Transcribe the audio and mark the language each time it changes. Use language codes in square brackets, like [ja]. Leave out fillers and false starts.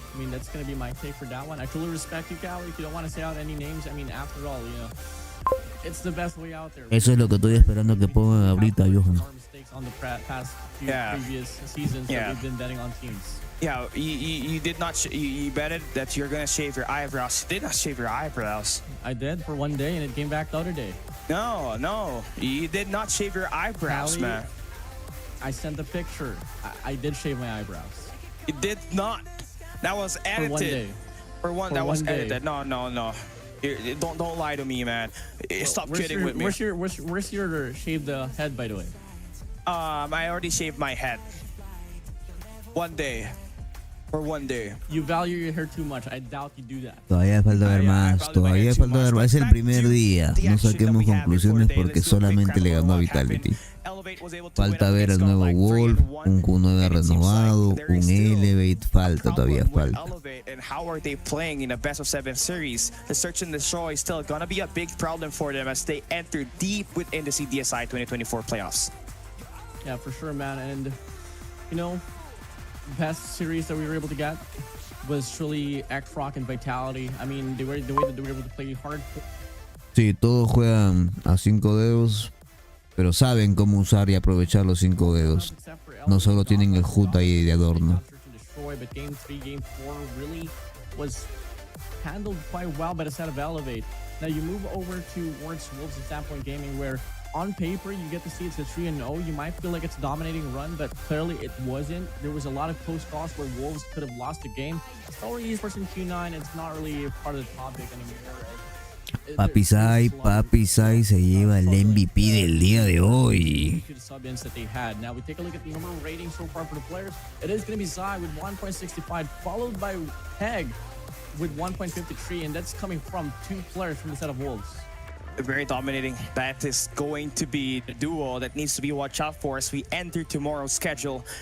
[en] That's going to be my take for that one. I truly respect you, Cal. If you don't want to say out any names, after all, it's the best way out there. [es] Eso es lo que estoy esperando que pongan ahorita, Johan. [en] On the past few previous seasons that we've been betting on teams. Yeah, you did not. You betted that you're gonna shave your eyebrows. You did not shave your eyebrows. I did for one day, and it came back the other day. No, you did not shave your eyebrows, Callie, man. I sent a picture. I did shave my eyebrows. You did not. That was edited. For one day. For one, that was edited. No. Don't lie to me, man. Stop kidding with me. Where's your shaved head, by the way? I already shaved my head. One day. For one day. You value your hair too much. I doubt you do that. [es] Todavía falta ver más. Todavía falta ver más. Es el primer día. No saquemos conclusiones porque solamente le ganó a Vitality. Falta ver al nuevo Wolf, un Q9 renovado, un Elevate. Falta, todavía falta. [en] And how are they playing in a best of 7 series? The search and destroy is still gonna be a big problem for them as they enter deep within the CDSI 2024 playoffs. Yeah, for sure, man. And the best series that we were able to get was truly X-Rock and Vitality. The way that they were able to play hard. [es] Sí, todos juegan a 5 dedos, pero saben cómo usar y aprovechar los 5 dedos. No solo tienen el HUD ahí de adorno. [en] But game 3, game 4 really was handled quite well by the set of Elevate. Now you move over towards Wolves and Standpoint Gaming, where on paper, you get to see it's a 3-0. You might feel like it's a dominating run, but clearly it wasn't. There was a lot of close calls where Wolves could have lost the game. Stalwart Esports and Q9, it's not really a part of the topic anymore. [es] Papi Sai se lleva el MVP del día de hoy. [en] Now we take a look at the number rating so far for the players. It is going to be Zai with 1.65, followed by Peg with 1.53, and that's coming from 2 players from the set of Wolves. Very dominating. That is going to be the duo that needs to be watched out for as we enter tomorrow's schedule.